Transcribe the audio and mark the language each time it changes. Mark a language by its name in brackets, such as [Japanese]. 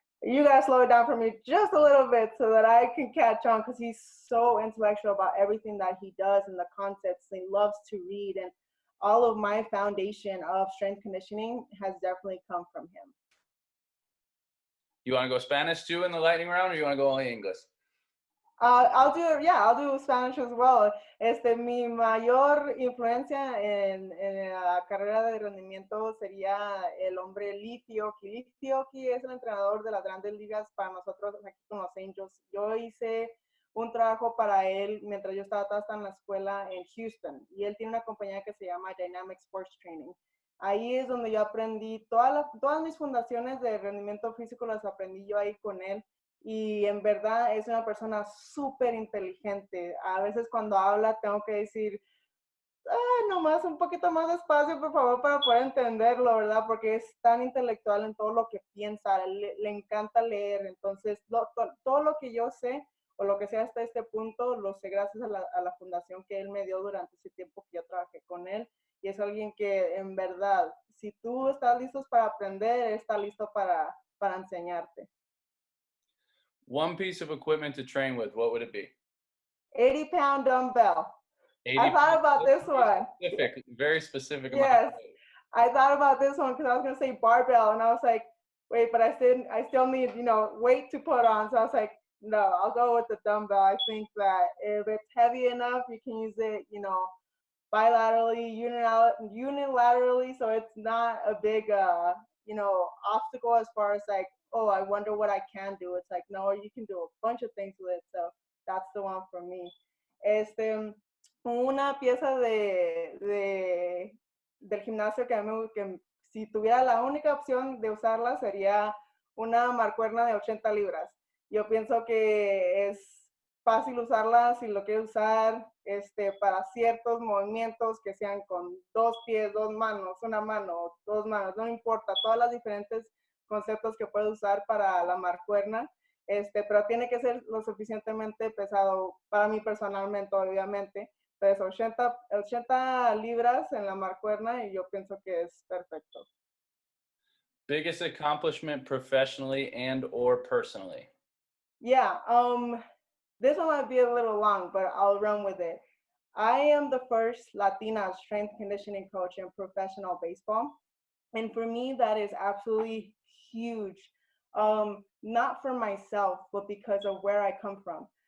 [English] You gotta slow it down for me just a little bit so that I can catch on, because he's so intellectual about everything that he does and the concepts. He loves to read, and all of my foundation of strength conditioning has definitely come from him. You want to go Spanish too in the lightning round, or you want to go only English? I'll do Spanish as well. [Spanish] Mi mayor influencia en la carrera de rendimiento sería el hombre Litio. Litio es el entrenador de las grandes ligas para nosotros aquí con los Angels. Yo hice un trabajo para él mientras yo estaba en la escuela en Houston, y él tiene una compañía que se llama Dynamic Sports Training. Ahí es donde yo aprendí todas mis fundaciones de rendimiento físico, las aprendí yo ahí con él. Y en verdad es una persona súper inteligente. A veces cuando habla tengo que decir, nomás un poquito más despacio, por favor, para poder entenderlo, ¿verdad? Porque es tan intelectual en todo lo que piensa, le encanta leer. Entonces, todo lo que yo sé, o lo que sé hasta este punto, lo sé gracias a la fundación que él me dio durante ese tiempo que yo trabajé con él. Y es alguien que, en verdad, si tú estás listo para aprender, está listo para enseñarte. [English] One piece of equipment to train with, what would it be? 80-pound dumbbell. 80 I thought about this one. Very specific. Yes, I thought about this one because I was gonna say barbell, and I was like, wait, but I still need weight to put on. So I was like, no, I'll go with the dumbbell. I think that if it's heavy enough, you can use it, bilaterally, unilaterally, so it's not a big obstacle as far as like, oh, I wonder what I can do. It's like, no, you can do a bunch of things with it. So that's the one for me. [Spanish] Una pieza del gimnasio que si tuviera la única opción de usarla sería una mancuerna de 80 libras. Yo pienso que es fácil usarla si lo quieres usar para ciertos movimientos que sean con 2 pies, 2 manos, una mano, 2 manos, no importa, todas las diferentes conceptos que puedes usar para la mancuerna, pero tiene que ser lo suficientemente pesado para mí personalmente, obviamente. Entonces, 80 libras en la mancuerna, y yo pienso que es perfecto. [English] Biggest accomplishment professionally and or personally? Yeah, this one might be a little long, but I'll run with it. I am the first Latina strength conditioning coach in professional baseball. And for me, that is absolutely huge. Not for myself, but because of where I come from.